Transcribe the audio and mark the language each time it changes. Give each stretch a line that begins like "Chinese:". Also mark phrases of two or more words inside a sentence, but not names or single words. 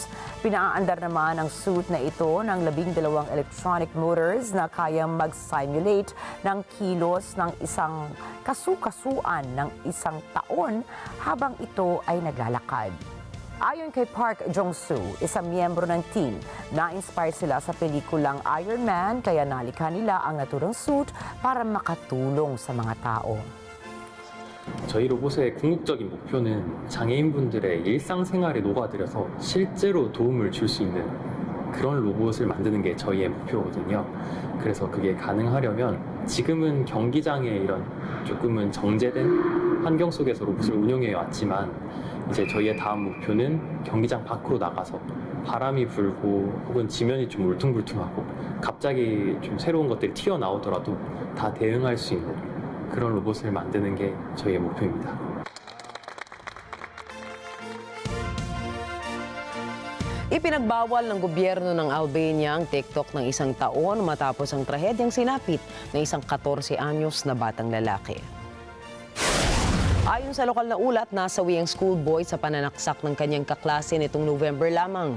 Filipino: Pinaaandar naman ang suit na ito ng 12
English: electronic motors
Filipino: na kayang mag-simulate ng kilos ng isang kasukasuan ng isang taon habang ito ay naglalakad. Ayon kay Park Jong-soo, isang miyembro ng team, na-inspire sila sa pelikulang Iron Man kaya nalikha nila ang naturang suit para makatulong sa mga tao.
Korean: 저희 로봇의 궁극적인 목표는 장애인분들의 일상생활에 녹아들여서 실제로 도움을 줄 수 있는 그런 로봇을 만드는 게 저희의 목표거든요. 그래서 그게 가능하려면 지금은 경기장에 이런 조금은 정제된 환경 속에서 로봇을 운영해 왔지만 이제 저희의 다음 목표는 경기장 밖으로 나가서 바람이 불고 혹은 지면이 좀 울퉁불퉁하고 갑자기 좀 새로운 것들이 튀어나오더라도 다 대응할 수 있는 그런 로봇을 만드는 게 저희의 목표입니다.
Filipino: Ipinagbawal ng gobyerno ng Albania ang TikTok ng isang taon matapos ang trahedyang sinapit ng isang 14 anyos na batang lalaki. Ayon sa lokal na ulat, nasawi ang schoolboy sa pananaksak ng kanyang kaklase nitong November lamang.